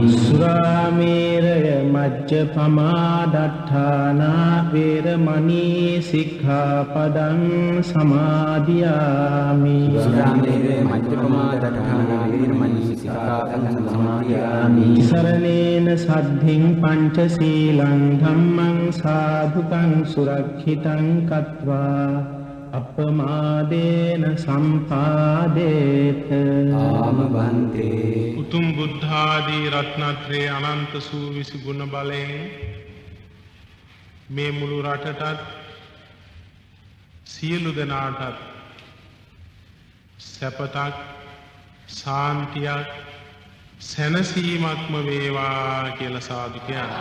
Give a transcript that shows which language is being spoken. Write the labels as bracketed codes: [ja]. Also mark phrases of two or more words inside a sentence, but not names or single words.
[pi] සුරාමේරය මජ්ජපමා දට්ඨානා වේරමණී සික්ඛාපදං සමාදියාමි සුරාමේරය මජ්ජපමා දට්ඨානා වේරමණී සික්ඛාපදං සමාදියාමි සරණේන සද්ධින් පංචශීලං ධම්මං සාධුකං සුරක්ෂිතං කତ୍වා අපමාදේන සම්පාදේත ආමබන්තේ [si] උතුම් බුද්ධාදී රත්නත්‍රයේ අනන්ත සූවිසි ගුණ බලයෙන් මේ මුළු රටටත් සියලු දෙනාටත් සැපතක් සාන්තියක් සැනසීමක්ම වේවා කියලා සාදු කියන්නේ.